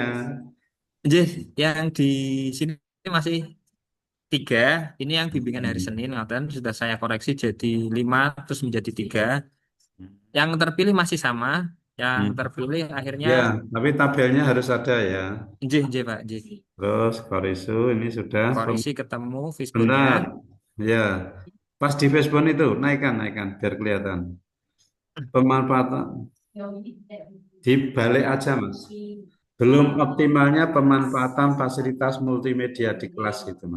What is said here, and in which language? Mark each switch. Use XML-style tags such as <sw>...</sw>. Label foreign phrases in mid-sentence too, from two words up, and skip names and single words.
<id>Jadi, yang di sini masih 3. Ini yang bimbingan hari Hmm. Senin, ngoten. Sudah saya koreksi jadi 5, terus menjadi 3. Yang terpilih masih sama. Yang Hmm. terpilih akhirnya, Ya, tapi tabelnya harus ada ya.</id> <jv>nggih, nggih, Pak. Nggih.</jv> <id>Terus, Korisu ini sudah. Korisi ketemu fishbone-nya. Benar. Ya, pas di Facebook itu, naikkan, biar kelihatan. Pemanfaatan, dibalik aja, Mas. Belum optimalnya pemanfaatan fasilitas multimedia di kelas itu, Mas.</id>